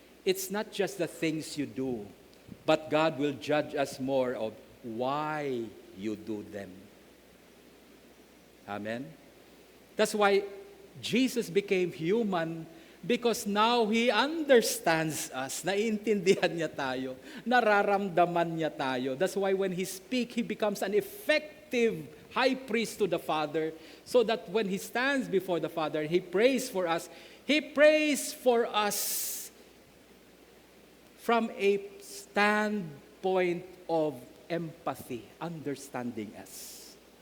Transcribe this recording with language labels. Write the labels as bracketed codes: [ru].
[en] It's not just the things you do, but God will judge us more of why you do them. Amen? That's why Jesus became human, because now He understands us. [tl] Naiintindihan niya tayo. Nararamdaman niya tayo. [en] That's why when He speaks, He becomes an effective high priest to the Father, so that when He stands before the Father, He prays for us. He prays for us from a standpoint of empathy, understanding us.